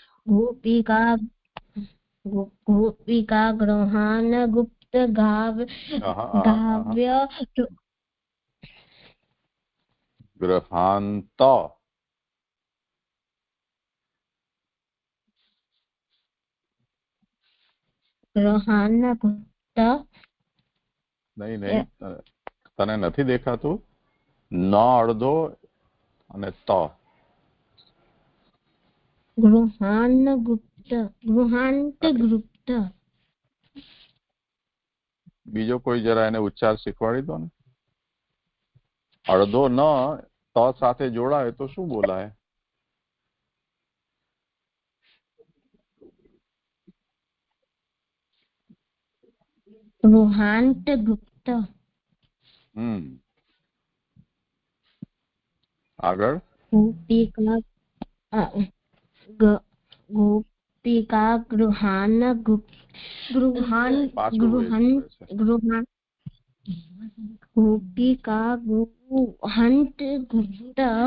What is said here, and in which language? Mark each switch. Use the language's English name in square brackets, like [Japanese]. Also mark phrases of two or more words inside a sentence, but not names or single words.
[Sanskrit] गोपिका गृहान गुप्त गाव्य गृहांत गृहान गुप्त [Hindi] नहीं नहीं [Gujarati] तने નથી દેખાતું ન અડધો અને ત [Sanskrit] गृहान गुप्त गृहांत गुप्त [Gujarati] બીજો કોઈ જરા એને ઉચ્ચાર શીખવાડી દો ને અડધો ન ત સાથે જોડાય તો શું બોલાય [Sanskrit] गृहांत गुप्त [Gujarati] આગળ [Sanskrit] गोपिका गृहान गोपिका गृहंत गुप्त